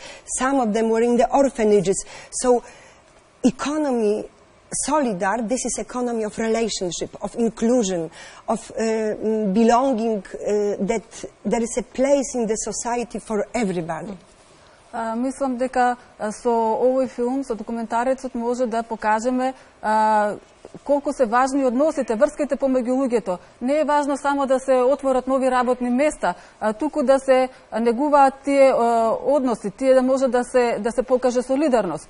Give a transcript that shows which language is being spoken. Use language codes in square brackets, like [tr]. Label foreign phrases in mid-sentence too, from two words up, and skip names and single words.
[en] Some of them were in the orphanages. So economy, Solidar, this is economy of relationship, of inclusion, of belonging, that there is a place in the society for everybody. [mk] Мислам дека со овој филм, со документарецот, може да покажеме колку се важни односите, врските помеѓу луѓето. Не е важно само да се отворат нови работни места, туку да се негуваат тие односи, тие да може да се покаже солидарност.